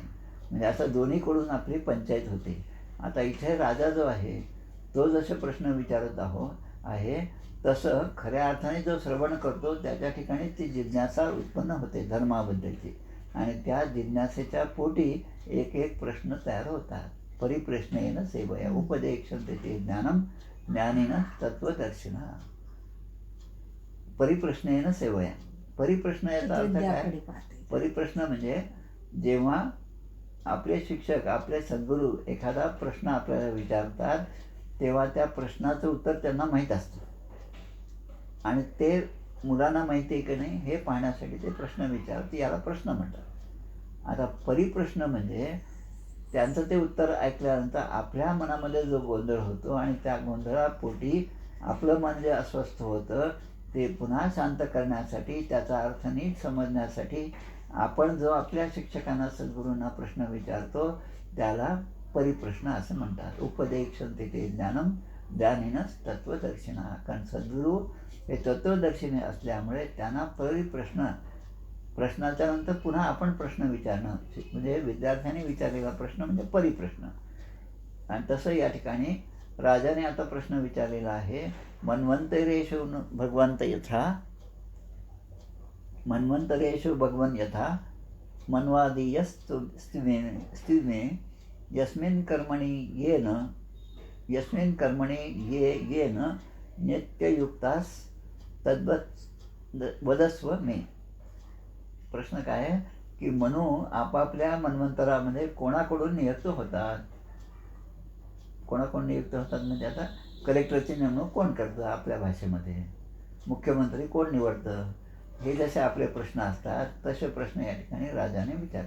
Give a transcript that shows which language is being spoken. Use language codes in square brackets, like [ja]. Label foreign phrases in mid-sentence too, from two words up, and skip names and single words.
[mr] म्हणजे असं दोन्हीकडून आपली पंचायत होते. आता इथे राजा जो आहे तो जसे प्रश्न विचारत आहे तसं खऱ्या अर्थाने जो श्रवण करतो त्याच्या ठिकाणी ती जिज्ञासा उत्पन्न होते धर्माबद्दलची. आणि त्या जिज्ञासेच्या पोटी एक एक प्रश्न तयार होतात. [sa] परिप्रश्नेन सेवया उपदेक्षन्ते ते ज्ञानम ज्ञानिनः तत्त्वदर्शिनः. परिप्रश्नेन सेवया. [mr] परिप्रश्न याचा अर्थ काय. परिप्रश्न म्हणजे जेव्हा आपले शिक्षक आपले सद्गुरू एखादा प्रश्न आपल्याला विचारतात तेव्हा त्या प्रश्नाचं उत्तर त्यांना माहीत असतं आणि ते मुलांना माहिती आहे की नाही हे पाहण्यासाठी ते प्रश्न विचारतात. याला प्रश्न म्हणतात. आता परिप्रश्न म्हणजे त्यांचं ते उत्तर ऐकल्यानंतर आपल्या मनामध्ये जो गोंधळ होतो आणि त्या गोंधळापोटी आपलं मन जे अस्वस्थ होतं ते पुन्हा शांत करण्यासाठी, त्याचा अर्थ नीट समजण्यासाठी आपण जो आपल्या शिक्षकांना सद्गुरूंना प्रश्न विचारतो त्याला परिप्रश्न असं म्हणतात. [sa] उपदेक्षन्ते ते ज्ञानम ज्ञानिनः तत्त्वदर्शिनः. [mr] कारण सद्गुरू हे तत्त्वदर्शिनी असल्यामुळे त्यांना परिप्रश्न, प्रश्नाच्या नंतर पुन्हा आपण प्रश्न विचारणं म्हणजे विद्यार्थ्यांनी विचारलेला प्रश्न म्हणजे परिप्रश्न. आणि तसं या ठिकाणी राजाने आता प्रश्न विचारलेला आहे. [sa] मन्वंतरेषु भगवंत यथा मन्वंतरेषु भगवन् यथा मन्वादीयस्तिमे यस्मिन् कर्मणि येन नित्ययुक्तास तद्वत् वदस्व मे. [mr] प्रश्न काय आहे की मनु आपापल्या मन्वंतरामध्ये कोणाकडून नियुक्त होतात. कोणाकडून नियुक्त होतात म्हणजे आता कलेक्टरची नेमणूक कोण करतं आपल्या भाषेमध्ये, मुख्यमंत्री कोण निवडतं, हे जसे आपले प्रश्न असतात तसे प्रश्न या ठिकाणी राजाने विचारले.